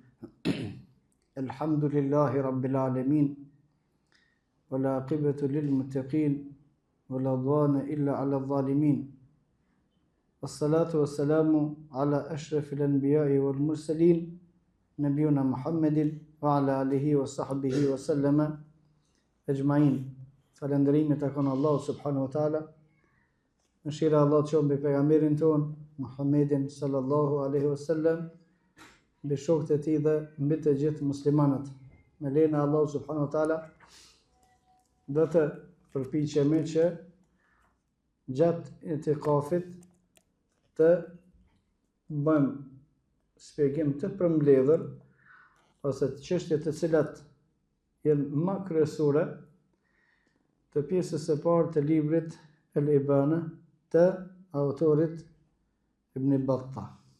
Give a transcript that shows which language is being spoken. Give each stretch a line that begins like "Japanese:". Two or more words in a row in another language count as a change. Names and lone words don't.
Arabic: الحمد لله رب العالمين والعاقبة للمتقين ولا عدوان إلا على الظالمين. والصلاة والسلام على أشرف الأنبياء والمرسلين نبينا محمد وعلى آله وصحبه وسلم أجمعين.
Albanian: Falëndërimi takon Allahu
Arabic: سبحانه وتعالى.
Albanian: Mëshira Allah të qoftë mbi pejgamberin ton Muhammedin
Arabic: صلى الله عليه وسلم,
Albanian: mbi shokët e tij dhe mbi të gjithë muslimanët. Me lejen e Allahu
Arabic: سبحانه وتعالى
Albanian: do të përpiqemi që gjatë itikafit të bëjmë shpjegim të përmbledhur ose të çështje të cilat janë më kryesore të pjesës së parë të librit El-Ibana të autorit Ibn Battah.